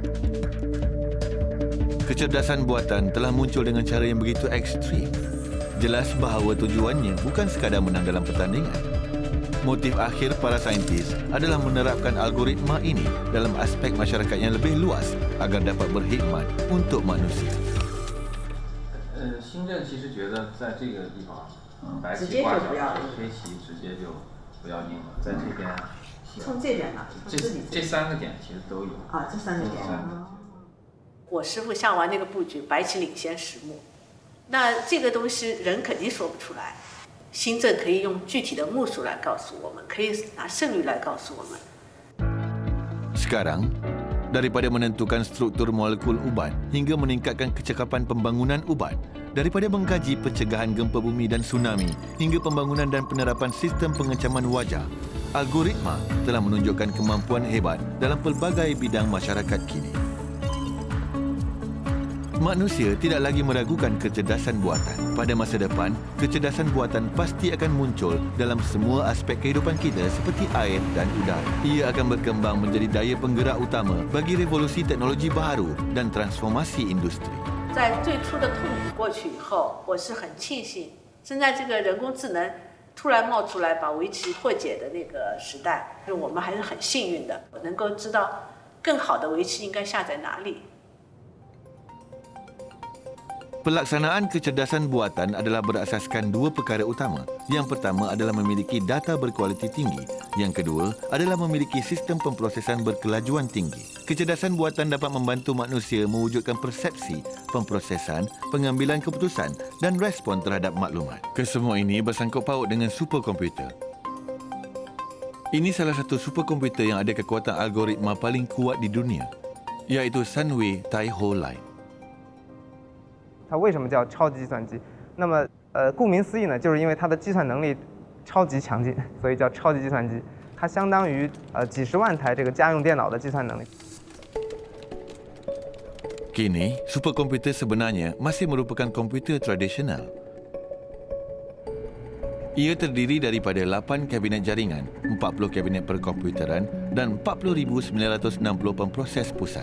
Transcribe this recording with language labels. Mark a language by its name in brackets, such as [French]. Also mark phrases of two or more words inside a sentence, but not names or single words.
[Malay] Kecerdasan buatan telah muncul dengan cara yang begitu ekstrim. Jelas bahawa tujuannya bukan sekadar menang dalam pertandingan. Motif akhir para saintis adalah menerapkan algoritma ini dalam aspek masyarakat yang lebih luas agar dapat berkhidmat untuk manusia. [Chinese] 新政其实觉得在这个地方，白棋挂角，黑棋直接就不要应了，在这边。从这边呢？这3个点其实都有。啊，这3个点。我师傅下完那个布局，白棋领先10目，那这个东西人肯定说不出来。新政可以用具体的目数来告诉我们，可以拿胜率来告诉我们。 [Malay] Sekarang, daripada menentukan struktur molekul ubat hingga meningkatkan kecekapan pembangunan ubat, daripada mengkaji pencegahan gempa bumi dan tsunami hingga pembangunan dan penerapan sistem pengecaman wajah, algoritma telah menunjukkan kemampuan hebat dalam pelbagai bidang masyarakat kini. Manusia tidak lagi meragukan kecerdasan buatan. Pada masa depan, kecerdasan buatan pasti akan muncul dalam semua aspek kehidupan kita seperti air dan udara. Ia akan berkembang menjadi daya penggerak utama bagi revolusi teknologi baharu dan transformasi industri. [Chinese] 在最初的痛苦过去以后，我是很庆幸，现在这个人工智能突然冒出来，把围棋破解的那个时代，我们还是很幸运的，我能够知道更好的围棋应该下在哪里。 [Malay] Pelaksanaan kecerdasan buatan adalah berasaskan 2 perkara utama. Yang pertama adalah memiliki data berkualiti tinggi. Yang kedua adalah memiliki sistem pemprosesan berkelajuan tinggi. Kecerdasan buatan dapat membantu manusia mewujudkan persepsi, pemprosesan, pengambilan keputusan dan respon terhadap maklumat. Kesemua ini bersangkut paut dengan superkomputer. Ini salah satu superkomputer yang ada kekuatan algoritma paling kuat di dunia, iaitu Sunway Taiho Line. [Chinese] 它为什么叫超级计算机？那么，顾名思义呢，就是因为它的计算能力超级强劲，所以叫超级计算机。它相当于几十万台这个家用电脑的计算能力。 [Malay] Kini, superkomputer sebenarnya masih merupakan komputer tradisional. Ia terdiri daripada 8 kabinet jaringan, 40 kabinet perkomputeran dan 40,960 pemproses pusat.